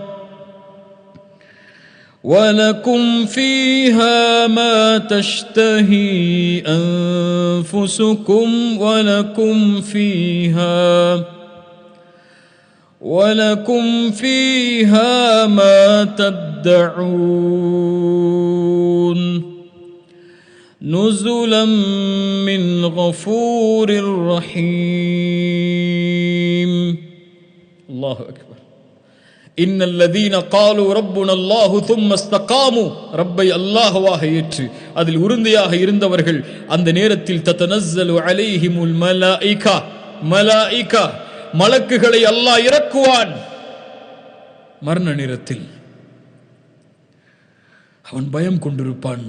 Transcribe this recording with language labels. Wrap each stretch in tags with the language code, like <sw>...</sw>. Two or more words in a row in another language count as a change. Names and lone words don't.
<ar>ولكم فيها ما تشتهي أنفسكم ولكم فيها ما تدعون نزلا من غفور رحيم. الله أكبر. إن الذين قالوا ربنا الله ثم استقاموا</ar> <ta>ரப்பை அல்லாஹ்வாக ஏற்று அதில் உறுதியாக இருந்தவர்கள் அந்த நேரத்தில்</ta> <ar>تتنزل عليهم الملائكة</ar> <ta>மலக்குகளை அல்லாஹ் இறக்குவான். மரண நேரத்தில் அவன் பயம் கொண்டிருப்பான்.</ta>